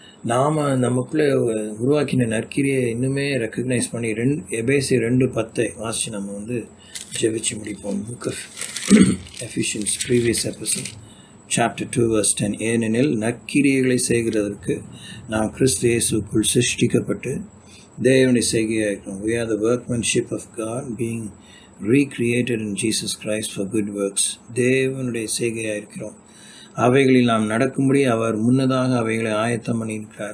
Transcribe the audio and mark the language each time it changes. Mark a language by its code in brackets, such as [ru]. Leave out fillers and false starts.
[ta] நாம் நமக்குள்ளே உருவாக்கின நற்கிரியை இன்னுமே ரெக்கக்னைஸ் பண்ணி எபேசி 2:10 வாசித்து நம்ம ஜெபிச்சு முடிப்போம். [en] Book of Ephesians, previous episode, chapter 2 verse 10. [ta] ஏனெனில் நற்கிரியைகளை செய்கிறதற்கு நாம் கிறிஸ்து இயேசுக்குள் சிருஷ்டிக்கப்பட்டு தேவனுடைய செய்கையாக இருக்கிறோம். [en] We are the workmanship of God, being recreated in Jesus Christ for good works. [ta] தேவனுடைய செய்கையாக இருக்கிறோம். அவைகளில் நாம் நடக்கும்படி அவர் முன்னதாக அவைகளை ஆயத்தம் பண்ணியிருக்கிறார்.